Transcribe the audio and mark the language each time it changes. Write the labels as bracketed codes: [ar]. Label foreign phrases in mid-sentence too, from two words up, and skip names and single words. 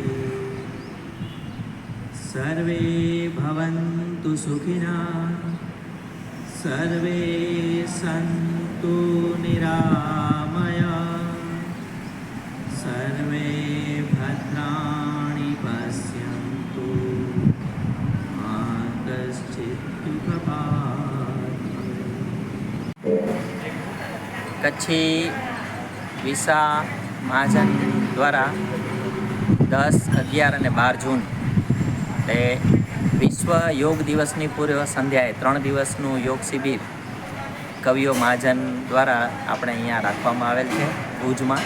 [sa] सर्वे भवन्तु सुखिनः, सर्वे सन्तु निरामयाः, सर्वे भद्राणि पश्यन्तु, मा कश्चित् दुःखभाग् भवेत्। [gu] કચ્છી વિસા મહાજન દ્વારા 10, 11 અને 12 જૂન એટલે વિશ્વ યોગ દિવસની પૂર્વ સંધ્યાએ 3 દિવસનું યોગ શિબિર કવિઓ મહાજન દ્વારા આપણે અહીંયા રાખવામાં આવેલ છે ભુજમાં.